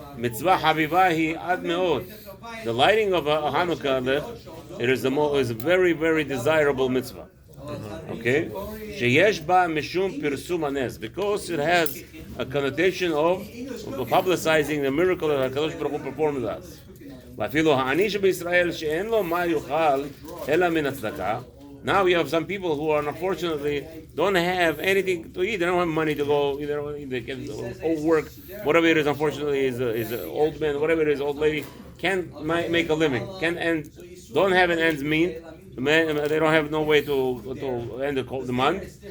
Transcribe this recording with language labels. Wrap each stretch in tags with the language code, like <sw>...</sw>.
<he>Mitzvah habiba hi ad meod.</he> <en>The lighting of a Hanukkah, it is a very, very desirable mitzvah. Okay?</en> <he>Sheyesh ba mishum pirsum hanes,</he> <en>because it has a connotation of publicizing the miracle that HaKadosh Baruch Hu performed with us.</en> <he>ואפילו העני שבישראל שאין לו מה יאכל אלא מן הצדקה.</he> <en>Now we have some people who are unfortunately don't have anything to eat. They don't have money to go. They can work. Whatever it is, unfortunately, is an old man. Whatever it is, old lady can't make a living. Don't have an ends meet. They don't have no way to end the month.</en>